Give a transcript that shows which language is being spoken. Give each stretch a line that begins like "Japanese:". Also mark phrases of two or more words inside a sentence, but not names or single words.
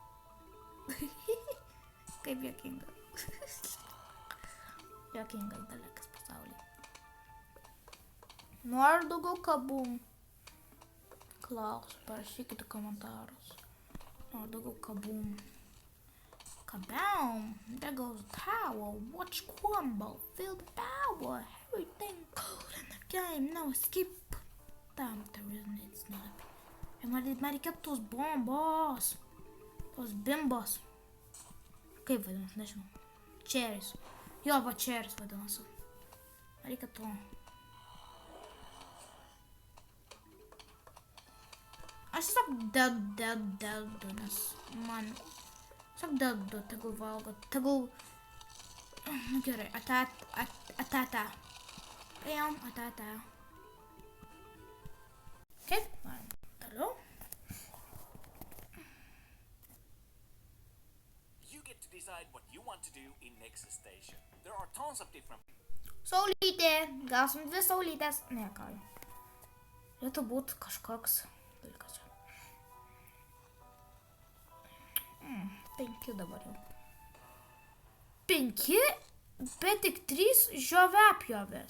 Lithuanian: Kaip juokinga. Juokingas dalykas pasaulyje. Noriu daugiau kabum. Klausiu, parašykite komentarus. Noriu daugiau kabum. Kaboom!
English: There goes the tower. Watch crumble. Feel the power. Everything cold in the game. No escape. Damn, there isn't. It's not.
Lithuanian: Man reikėtų tos bombos. Tos bimbos. Kaip vadinasi, nežinau. Cherries. Jo, va cherries vadinasi. Reikia to. Aš tiesiog dedu, nes man... Tiesiog dedu, tegul valgo, tegul... Nu gerai, atata. Ėjom, atata. Kaip, man, toliau.
English: You get to decide what you want to do in next station. There are tons of different...
Lithuanian: Saulytė, gausim 2 saulytės. Ne, ką. Turėtų būt kažkoks dalykas. 5 dabar jau. 5, bet tik 3 žiovepjovės.